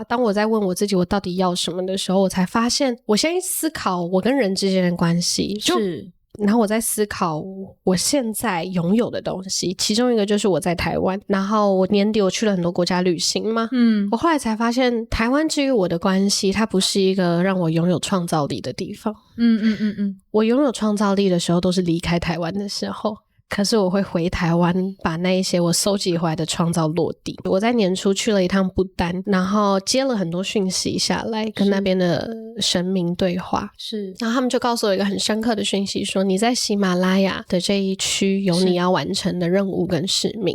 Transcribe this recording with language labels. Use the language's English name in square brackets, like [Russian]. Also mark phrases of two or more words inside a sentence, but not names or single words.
[Chinese] 當我在問我自己我到底要什麼的時候，我才發現我先思考我跟人之間的關係，然後我在思考我現在擁有的東西，其中一個就是我在台灣，然後我年底我去了很多國家旅行嘛，我後來才發現台灣之於我的關係，它不是一個讓我擁有創造力的地方。我擁有創造力的時候都是離開台灣的時候，可是我會回台灣把那一些我收集回來的創造落地。我在年初去了一趟不丹，然後接了很多訊息下來，跟那邊的神明對話。然後他們就告訴我一個很深刻的訊息，說你在喜馬拉雅的這一區有你要完成的任務跟使命。